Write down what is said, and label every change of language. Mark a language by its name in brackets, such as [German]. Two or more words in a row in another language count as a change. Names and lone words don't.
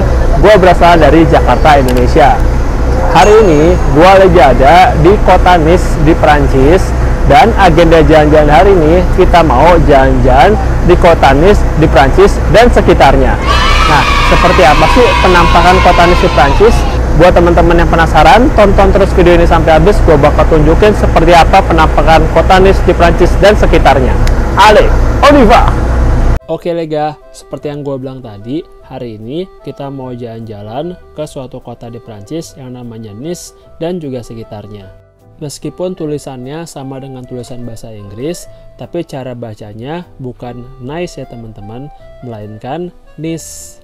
[Indonesian] Gue berasal dari Jakarta, Indonesia. Hari ini gue lagi ada di kota Nice di Prancis, dan agenda jalan-jalan hari ini kita mau jalan-jalan di kota Nice di Prancis dan sekitarnya. Nah, seperti apa sih penampakan kota Nice di Prancis? Buat teman-teman yang penasaran, tonton terus video ini sampai habis. Gue bakal tunjukin seperti apa penampakan kota Nice di Prancis dan sekitarnya. [French] Allez, on y va! [Indonesian] Oke Lega, seperti yang gue bilang tadi, hari ini kita mau jalan-jalan ke suatu kota di Prancis yang namanya Nice dan juga sekitarnya. Meskipun tulisannya sama dengan tulisan bahasa Inggris, tapi cara bacanya bukan Nice ya teman-teman, melainkan Nice.